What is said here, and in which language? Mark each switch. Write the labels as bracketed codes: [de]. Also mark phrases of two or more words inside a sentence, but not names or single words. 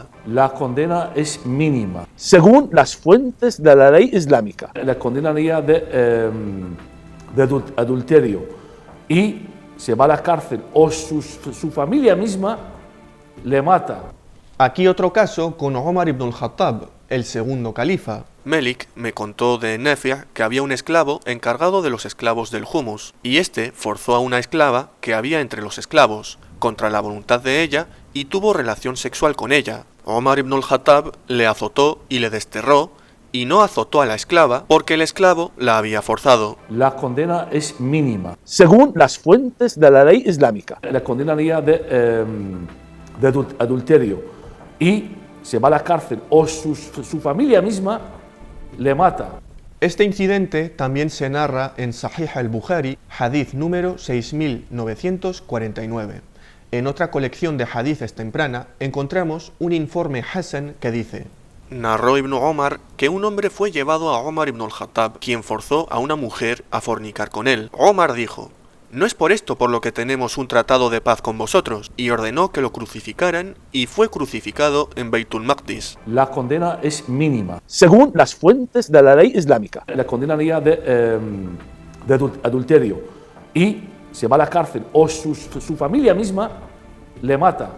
[es] La condena es mínima. según las fuentes de la ley islámica. La condenaría de adulterio y se va a la cárcel o su familia misma le mata. Aquí otro caso con Umar ibn al-Khattab, el segundo califa. Melik me contó de Nafi' que había un esclavo encargado de los esclavos del humus, y este forzó a una esclava que había entre los esclavos, contra la voluntad de ella, y tuvo relación sexual con ella. Umar ibn al-Khattab le azotó y le desterró, y no azotó a la esclava porque el esclavo la había forzado. La condena es mínima. según las fuentes de la ley islámica. La condenaría de adulterio y se va a la cárcel o su familia misma le mata. Este incidente también se narra en Sahih al-Bukhari, hadith número 6949. En otra colección de hadices temprana encontramos un informe Hasan que dice: Narró Ibn Omar que un hombre fue llevado a Omar ibn al-Khattab, quien forzó a una mujer a fornicar con él. Omar dijo: «No es por esto por lo que tenemos un tratado de paz con vosotros», y ordenó que lo crucificaran, y fue crucificado en Beitul Maqdis. La condena es mínima. según las fuentes de la ley islámica. La condenaría de adulterio y se va a la cárcel o su familia misma le mata.